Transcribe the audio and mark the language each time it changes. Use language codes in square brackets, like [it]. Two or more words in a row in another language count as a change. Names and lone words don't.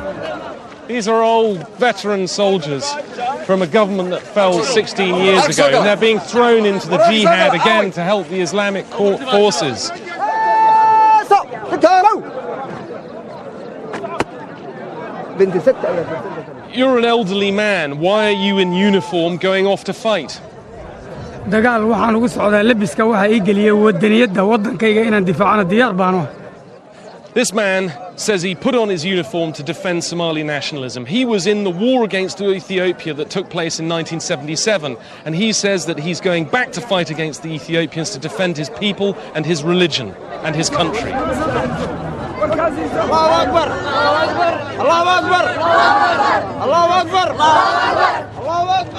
[en] These are old veteran soldiers from a government that fell 16 years ago, and they're being thrown into the jihad again to help the Islamic court forces. You're an elderly man. Why are you in uniform going off to fight? [so] dagaal waxaan ugu socdaa labiska waxa ay galiyay wadaniyada wadankayga inaan difaacano diyaar baano. [en] This man says he put on his uniform to defend Somali nationalism. He was in the war against Ethiopia that took place in 1977, and he says that he's going back to fight against the Ethiopians to defend his people and his religion and his country. [ar] Allahu Akbar! Allahu Akbar! Allahu Akbar! Allahu Akbar!